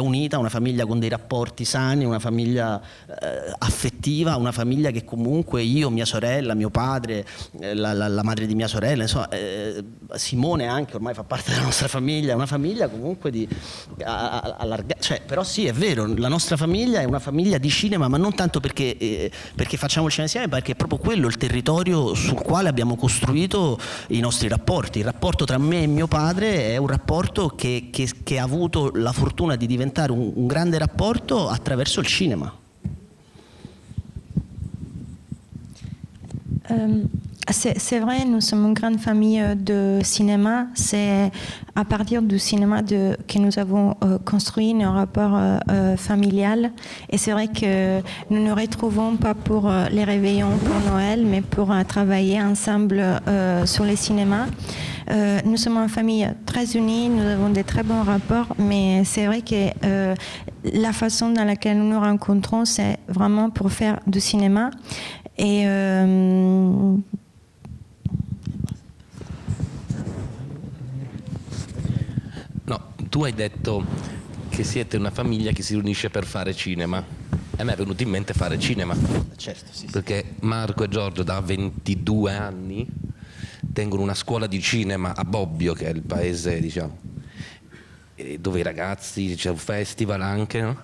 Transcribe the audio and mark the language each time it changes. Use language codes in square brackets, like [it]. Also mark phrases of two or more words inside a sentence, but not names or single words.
[it] unita, una famiglia con dei rapporti sani, una famiglia affettiva, una famiglia che comunque io, mia sorella, mio padre, la madre di mia sorella, insomma, Simone anche ormai fa parte della nostra famiglia, è una famiglia comunque cioè, però sì, è vero, la nostra famiglia è una famiglia di cinema, ma non tanto perché facciamo il cinema insieme, ma perché è proprio quello il territorio sul quale abbiamo costruito i nostri rapporti. Il rapporto tra me e mio padre è un rapporto che ha avuto la fortuna di diventare un grande rapporto attraverso il cinema. [fr] C'est vrai, nous sommes une grande famille de cinéma. C'est à partir du cinéma que nous avons construit nos rapports familiales. Et c'est vrai que nous ne nous retrouvons pas pour les réveillons, pour Noël, mais pour travailler ensemble sur les cinémas. Nous sommes une famille très unie, nous avons de très bons rapports, mais c'est vrai que la façon dans laquelle nous nous rencontrons, c'est vraiment pour faire du cinéma. Et [it] no, tu hai detto che siete una famiglia che si riunisce per fare cinema. A me è venuto in mente fare cinema. Certo, sì. Perché Marco e Giorgio da 22 anni tengono una scuola di cinema a Bobbio, che è il paese, diciamo, dove i ragazzi, c'è un festival anche, no?